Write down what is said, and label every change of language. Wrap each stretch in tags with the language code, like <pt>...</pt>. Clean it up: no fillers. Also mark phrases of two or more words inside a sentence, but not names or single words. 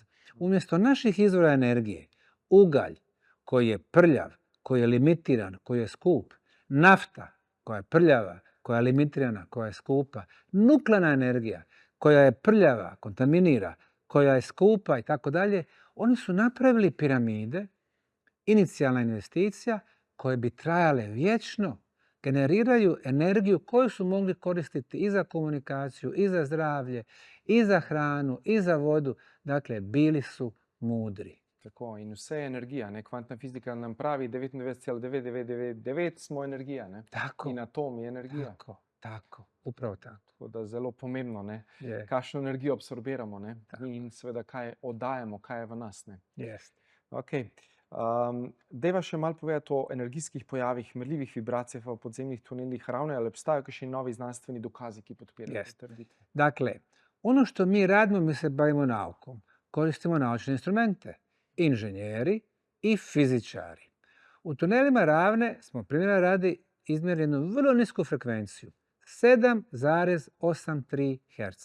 <bs>Umjesto naših izvora energije, ugalj koji je prljav, koji je limitiran, koji je skup, nafta koja je prljava, koja je limitirana, koja je skupa, nuklearna energija koja je prljava, kontaminira, koja je skupa i tako dalje, oni su napravili piramide, inicijalna investicija, koje bi trajale vječno, generiraju energiju koju su mogli koristiti i za komunikaciju, i za zdravlje, i za hranu, i za vodu. Dakle, bili su mudri.</bs> <sl>Tako, in vse je energija. Ne? Kvantna fizika nam pravi 99,9999 smo energija. Ne? Tako. In atom je energija.</sl> <bs>Tako, upravo tako.</bs> <sl>Tako da zelo pomembno, ne? Je. Kakšno energijo absorbiramo, ne? Tako. In seveda kaj oddajamo, kaj je v nas. Ne? Jest. Okay. Deva še malo povedati o energijskih pojavih, merljivih vibracijah v podzemnih tunelih Ravne, ali obstajajo kakšni novi znanstveni dokazi, ki podpirajo te trditve?</sl> <bs>Dakle, ono što mi radimo, mi se bavimo naukom. Koristimo naučne instrumente. Inženjeri i fizičari. U tunelima Ravne smo primjera radi izmjerili jednu vrlo nisku frekvenciju. 7,83 Hz.</bs>